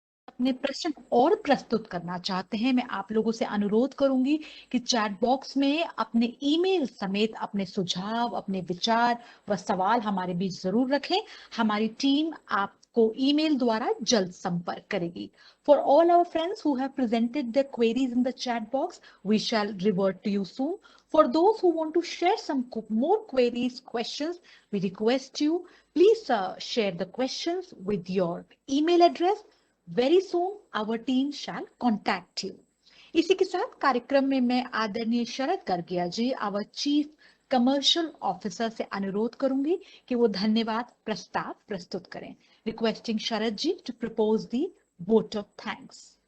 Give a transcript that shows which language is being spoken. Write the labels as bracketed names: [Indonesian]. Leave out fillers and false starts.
[Hindi] अपने प्रश्न और प्रस्तुत करना चाहते हैं, मैं आप लोगों से अनुरोध करूंगी कि चैट बॉक्स में अपने ईमेल समेत अपने सुझाव, अपने विचार व सवाल हमारे बीच जरूर रखें। हमारी टीम आपको ईमेल द्वारा जल्द संपर्क करेगी। [English] For all our friends who have presented their queries in the chat box, we shall revert to you soon. For those who want to share some more queries, questions, we request you, please share the questions with your email address. Very soon our team shall contact you. [Hindi] इसी के साथ कार्यक्रम में मैं आदरणीय शरद गर्गिया जी, [English] our chief commercial officer [Hindi] से अनुरोध करूंगी कि वो धन्यवाद प्रस्ताव प्रस्तुत करें। [English] Requesting Sharad ji to propose the vote of thanks.